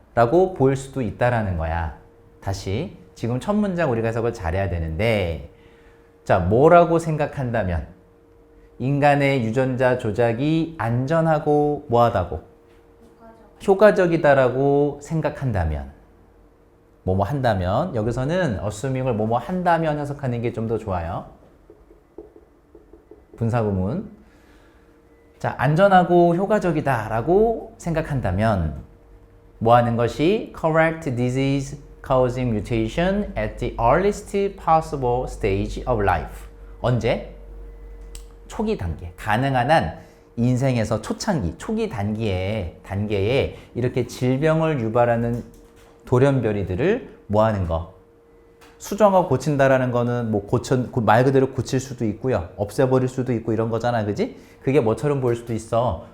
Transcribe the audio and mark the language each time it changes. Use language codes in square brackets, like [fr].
[ko] 라고 보일 수도 있다라는 거야. 다시 지금 첫 문장 우리가 해석을 잘해야 되는데 자, 뭐라고 생각한다면 인간의 유전자 조작이 안전하고 뭐하다고? 효과적이다라고 생각한다면 뭐뭐 한다면 여기서는 assuming을 뭐뭐 한다면 해석하는 게 좀 더 좋아요. 분사구문. 자, 안전하고 효과적이다라고 생각한다면 뭐 하는 것이 [en] correct disease causing mutation at the earliest possible stage of life. [ko] 언제? 초기 단계. 가능한 한 인생에서 초창기, 초기 단계에 이렇게 질병을 유발하는 돌연변이들을 뭐 하는 거? 수정하고 고친다라는 거는 뭐 말 그대로 고칠 수도 있고요. 없애버릴 수도 있고 이런 거잖아. 그지? 그게 뭐처럼 보일 수도 있어.